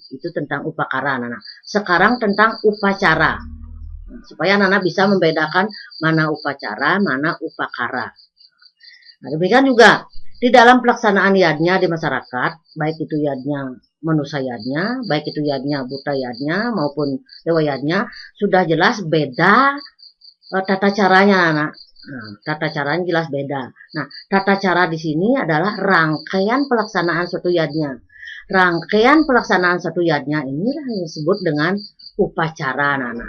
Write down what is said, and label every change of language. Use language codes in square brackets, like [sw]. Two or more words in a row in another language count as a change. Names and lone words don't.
[id] Itu tentang upakara, anak-anak. Sekarang tentang upacara. Supaya anak-anak bisa membedakan mana upacara, mana upakara. Nah, demikian juga di dalam pelaksanaan yadnya di masyarakat, baik itu yadnya manusia yadnya, baik itu yadnya buta yadnya maupun dewa yadnya, sudah jelas beda tata caranya, anak. Nah, tata caranya jelas beda. Nah, tata cara di sini adalah rangkaian pelaksanaan suatu yadnya. Rangkaian pelaksanaan satu yadnya inilah yang disebut dengan upacara, anak-anak.